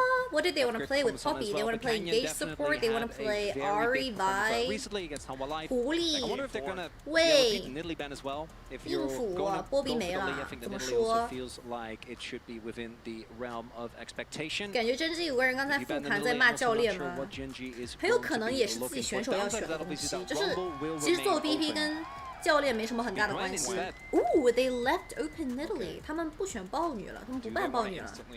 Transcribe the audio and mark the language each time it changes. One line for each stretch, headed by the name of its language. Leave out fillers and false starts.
English: What did they want to play with Poppy? They want to play engage support. They want to play Ari, Vi, Huli. I wonder if they're gonna Wait. Nidalee ban as well. If you're going to go for Nidalee, I think the Nidalee also feels like it should be within the realm of expectation.
Chinese: 感觉真是有个人刚才复盘在骂教练吗？很有可能也是自己选手要选的东西，就是其实做 BP 跟 教练没什么很大的关系。
English: Ooh, they left open Italy.
Chinese: 他们不选豹女了，他们不办豹女了。